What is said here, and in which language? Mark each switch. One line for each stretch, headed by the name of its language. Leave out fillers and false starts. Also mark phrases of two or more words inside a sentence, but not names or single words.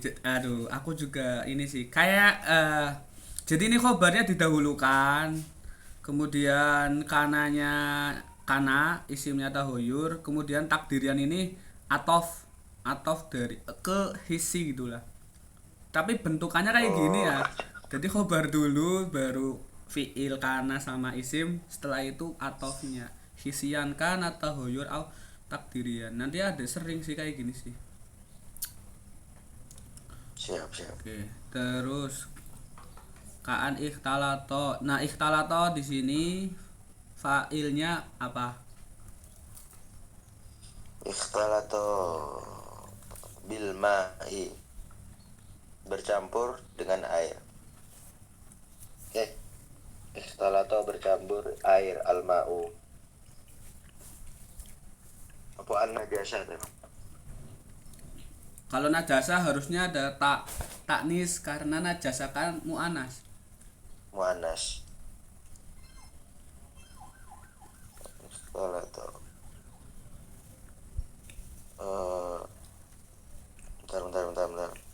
Indonesian: Aduh aku juga ini sih kayak jadi ini khobarnya didahulukan, kemudian kana isimnya tahoyur, kemudian takdirian ini atof dari ke hisi gitulah, tapi bentukannya kayak gini ya. Jadi khobar dulu baru
Arabic: فعل كان
Indonesian: sama isim, setelah itu atofnya
Arabic: حسيا كان تغير أو تقديريا.
Indonesian: Nanti ada sering sih kayak gini sih. Siap. Oke, terus
Arabic: كان اختلط.
Indonesian: Nah, ikhtalato di sini fa'ilnya apa?
Arabic: اختلط بالماء,
Indonesian: bercampur dengan air. Ikhtalato bercampur air, al-ma'u. Apa an-najasa tuh? Kalau najasa harusnya ada taknis karena najasa kan mu'anas.
Arabic: مؤنث. اختلط.
Indonesian: Bentar.